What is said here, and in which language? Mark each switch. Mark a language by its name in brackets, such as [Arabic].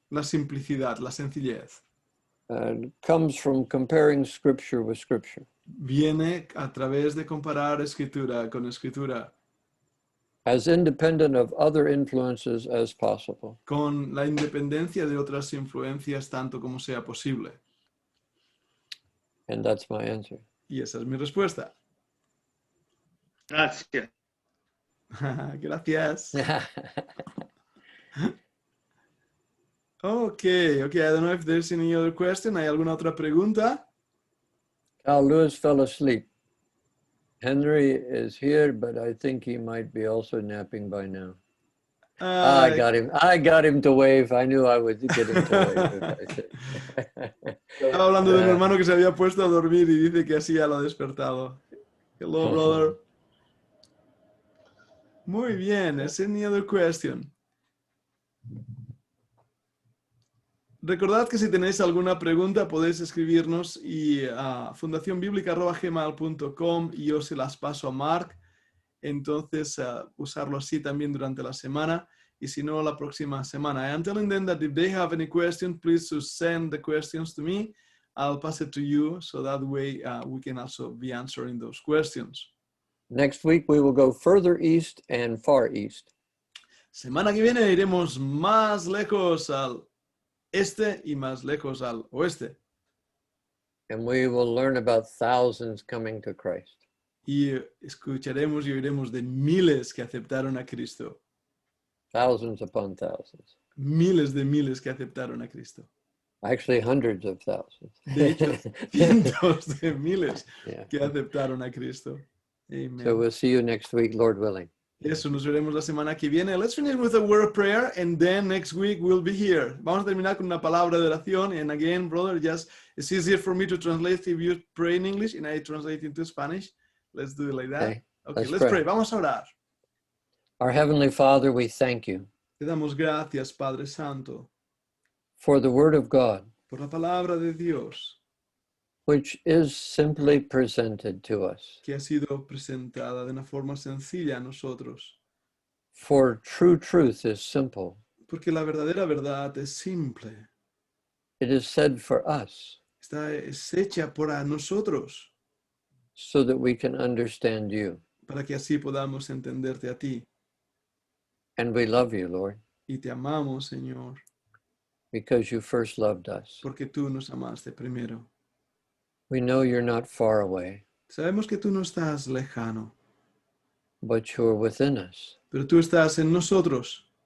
[Spanish] la simplicidad, la sencillez. [English] comes from comparing scripture with scripture. [Spanish] Viene a través de comparar escritura con escritura, [English] As independent of other influences as possible. [Spanish] con la independencia de otras influencias tanto como sea posible. [English] And that's my answer. [Spanish] Y esa es mi respuesta. Gracias. Gracias. [English] Okay, I don't know if there's any other question. [Spanish] ¿Hay alguna otra pregunta? [English] Carl Lewis fell asleep. Henry is here, but I think he might be also napping by now. I got him to wave. I knew I would get him to wave. [Spanish] Estaba hablando de un hermano que se había puesto a dormir y dice que así ya lo ha despertado. [English] Hello, brother. [Spanish] Muy bien. [English] Is any other question? [Spanish] Recordad que si tenéis alguna pregunta podéis escribirnos y a fundacionbiblica@gmail.com y yo se las paso a Mark. Entonces usarlo así también durante la semana y si no la próxima semana. [English] I am telling them that if they have any questions, please send the questions to me. I'll pass it to you so that way we can also be answering those questions. Next week we will go further east and far east. [Spanish] Semana que viene iremos más lejos al este y más lejos al oeste. [English] And we will learn about thousands coming to Christ. [Spanish] Y escucharemos y oiremos de miles que aceptaron a Cristo. [English] Thousands upon thousands. [Spanish] Miles de miles que aceptaron a Cristo. [English] Actually, hundreds of thousands. [Spanish] De hecho, cientos de miles [English] Yeah. [Spanish] que aceptaron a Cristo. Amen. [English] So we'll see you next week, Lord willing. [Spanish] Eso, nos veremos la semana que viene. [English] Let's finish with a word of prayer and then next week we'll be here. [Spanish] Vamos a terminar con una palabra de oración. [English] And again, brother, it's easier for me to translate if you pray in English and I translate into Spanish. Let's do it like that. Okay, let's pray. [Spanish] Vamos a orar. [English] Our Heavenly Father, we thank you [Spanish] Te damos gracias, Padre Santo, [English] for the Word of God, [Spanish] por la palabra de Dios, [English] which is simply presented to us. [Spanish] que ha sido presentada de una forma sencilla a nosotros. [English] For true truth is simple. [Spanish] Porque la verdadera verdad es simple. [English] It is said for us [Spanish] Es hecha por a nosotros [English] so that we can understand you. [Spanish] para que así podamos entenderte a ti. [English] And we love you, Lord, [Spanish] Y te amamos, Señor, [English] because you first loved us. [Spanish] porque tú nos amaste primero. [English] We know you're not far away, [Spanish] Sabemos que tú no estás lejano, [English] but you're within us. [Spanish] pero tú estás en nosotros